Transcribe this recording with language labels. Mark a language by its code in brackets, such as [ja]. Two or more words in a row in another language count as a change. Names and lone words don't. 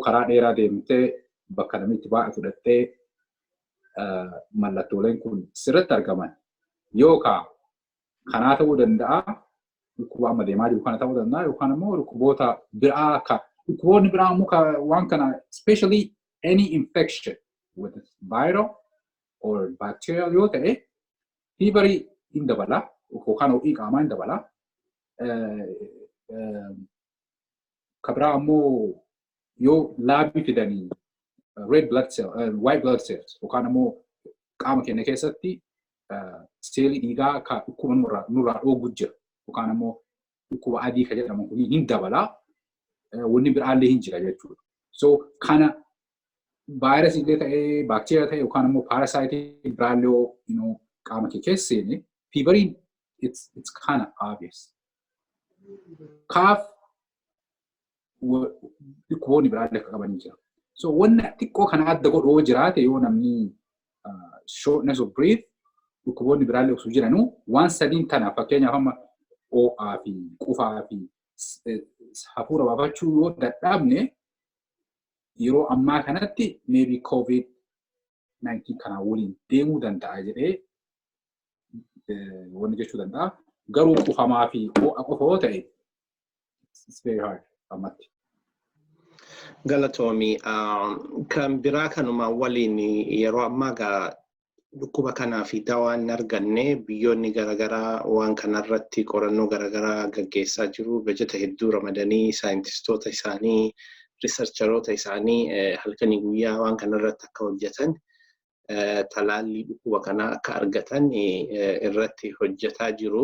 [om] karaa dheeraa deemtee bakka namitti baay'ee fudhattee mallattooleen kun sirriitti argaman yookaan kanaa ta'uu danda'a dhukkuba amma deemaa jiru kana ta'uu danda'a yookaan immoo dhukkuboota biraa akka dhukkuboonni biraa immoo waan kana [en] especially any infection with viral or bacterial [om] yoo ta'e feverii hin dabala yookaan ho'ii qaamaa hin dabala. Kabra ammoo yoo laabii fidanii [en] red blood cell, white blood cells [om] yookaan ammoo qaama keenya keessatti seelii dhiigaa akka dhukkuba nurraa dhoogu jira yookaan ammoo dhukkuba adii kan jedhamu kun hin dabala wanni biraallee hin jira jechuudha. So kana vaayirasii illee ta'ee baakteeriyaa ta'e yookaan ammoo paarasaayitii biraallee qaama kee keessa seene feeveriin [en] it's kind of obvious. [om] Kaaf dhukkuboonni biraallee akka qabanii jira. So wanna xiqqoo kana adda godhoo jiraate yoo namni [en] shortness of breath [om] dhukkuboonni biraallee osoo jiranuu waan sadiin tana fakkeenyaaf amma ho'aa fi qufaa fi hafuura baafachuu yoo dadhabne yeroo ammaa kanatti maybe COVID-19 kana waliin deemuu danda'a jedhee wanni jechuu danda'a. Garuu qufamaa fi ho'a qofa yoo ta'e [en] it's very hard [om] ammatti. Galatoomii kan biraa kanuma waliin yeroo ammaa gaa dhukkuba kanaa fi dawaan arganne biyyoonni garaagaraa waan kanarratti qorannoo garaagaraa gaggeessaa jiru. Bajeta hedduu ramadanii saayintistoota isaanii riisarcharoota isaanii halkanii guyyaa waan kanarratti akka hojjetan talaallii dhukkuba kanaa akka argatan irratti hojjetaa jiru.